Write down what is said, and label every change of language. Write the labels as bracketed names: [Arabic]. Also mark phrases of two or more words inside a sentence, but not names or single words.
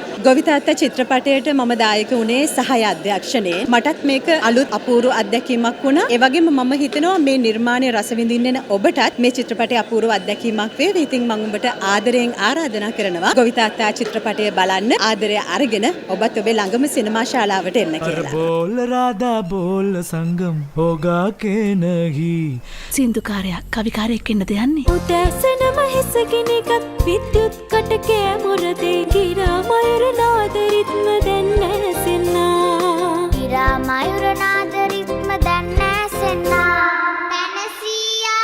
[Sinhala] ගොවිතාත්තා චිත්‍රපටයට මම දායක වුණේ සහාය අධ්‍යක්ෂණයේ. මටත් මේක අලුත් අපූර්ව අත්දැකීමක් වුණා. ඒ වගේම මම හිතනවා මේ නිර්මාණය රස විඳින්න ඔබටත් මේ චිත්‍රපටය අපූර්ව අත්දැකීමක් වේවි. ඉතින් මම ඔබට ආදරයෙන් ආරාධනා කරනවා ගොවිතාත්තා චිත්‍රපටය බලන්න ආදරය අරගෙන ඔබත් ඔබේ ළඟම සිනමා ශාලාවට එන්න කියලා. [Hindi] बोल राधा बोल संगम होगा के नहीं [Sinhala] සින්දුකාරයක් කවිකාරයෙක් වෙන්නද යන්නේ? උදැසන මහෙසගෙනගත් විද්‍යුත් කටකෑ මොරදේ ගිරා මයුර නාද රිත්ම දැන් නැසෙන්නා. ගිරා මයුර නාද රිත්ම දැන් නැසෙන්නා. පැනසියා.